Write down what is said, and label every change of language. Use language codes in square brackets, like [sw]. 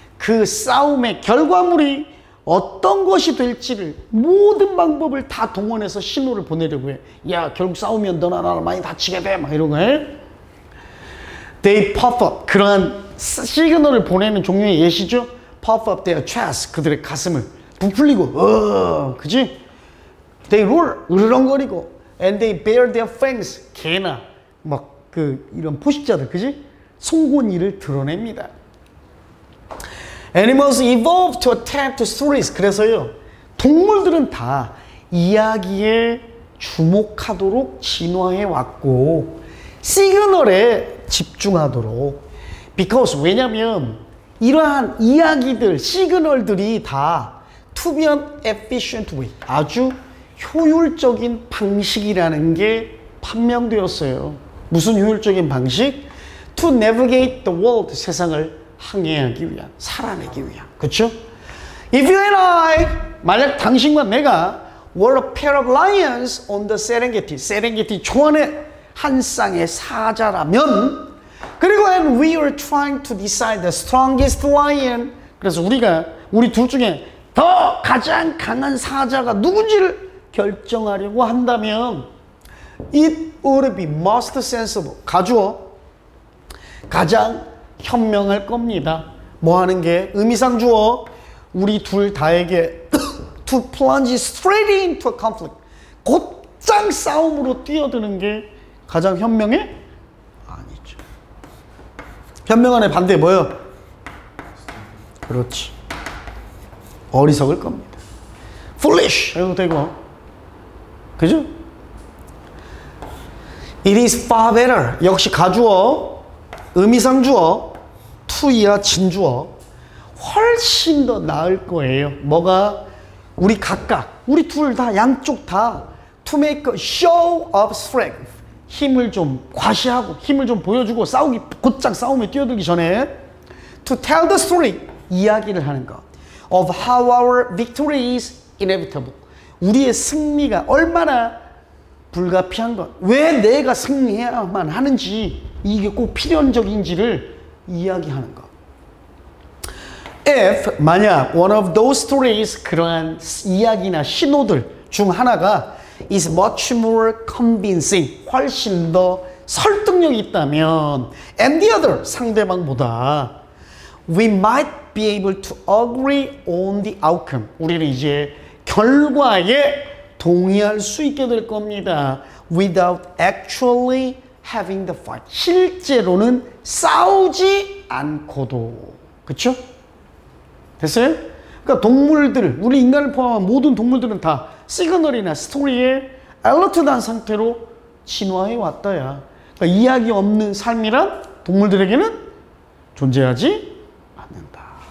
[ko] 그 싸움의 결과물이 어떤 것이 될지를 모든 방법을 다 동원해서 신호를 보내려고 해. 야, 결국 싸우면 너나 나나 많이 다치게 돼. 막 이런 거 해. [en] They puff up. [ko] 그러한 시그널을 보내는 종류의 예시죠. [en] Puff up their chest. [ko] 그들의 가슴을 부풀리고, 그지? [en] They roar. [ko] 으르렁거리고. [en] And they bare their fangs. [ko] 개나, 막, 이런 포식자들, 그지? 송곳니를 드러냅니다. [en] Animals evolved to adapt to stories. [ko] 그래서요, 동물들은 다 이야기에 주목하도록 진화해 왔고, 시그널에 집중하도록. [en] Because, [ko] 왜냐면, 이러한 이야기들, 시그널들이 다 [en] to be an efficient way. [ko] 아주 효율적인 방식이라는 게 판명되었어요. 무슨 효율적인 방식? [en] To navigate the world. [ko] 세상을 항해하기 위한, 살아내기 위한. 그렇죠? [en] If you and I, [ko] 만약 당신과 내가 [en] were a pair of lions on the [ko] 세렝게티 초원의 한 쌍의 사자라면, 그리고 [en] and we were trying to decide the strongest lion. [ko] 그래서 우리 둘 중에 더 가장 강한 사자가 누군지를 결정하려고 한다면 [en] it would be most sensible. [ko] 가주어. 가장 현명할 겁니다. 뭐 하는 게? 의미상 주어. 우리 둘 다에게 [en] to plunge straight into a conflict. [ko] 곧장 싸움으로 뛰어드는 게 가장 현명해? 아니죠. 현명한의 반대 뭐예요? 그렇지. 어리석을 겁니다. foolish 해도 되고. 그죠? [en] It is far better. [ko] 역시 가주어, 의미상 주어, to이야 진주어. 훨씬 더 나을 거예요. 뭐가? 우리 각각, 우리 둘 다, 양쪽 다 [en] to make a show of strength. [ko] 힘을 좀 과시하고, 힘을 좀 보여주고, 곧장 싸움에 뛰어들기 전에 [en] to tell the story. [ko] 이야기를 하는 것. [en] Of how our victory is inevitable. [ko] 우리의 승리가 얼마나 불가피한 것. 왜 내가 승리해야만 하는지, 이게 꼭 필연적인지를 이야기하는 것. [en] If [ko] 만약 [en] one of those stories, [ko] 그러한 이야기나 신호들 중 하나가 [en] is much more convincing, [ko] 훨씬 더 설득력이 있다면 [en] and the other, [ko] 상대방보다 [en] we might be able to agree on the outcome. [ko] 우리는 이제 결과에 동의할 수 있게 될 겁니다. [en] Without actually having the fight. [ko] 실제로는 싸우지 않고도. 그쵸? 됐어요? 그러니까 동물들, 우리 인간을 포함한 모든 동물들은 다 시그널이나 스토리에 알러트된 상태로 진화해 왔다야. 그러니까 이야기 없는 삶이란 동물들에게는 존재하지 않는다.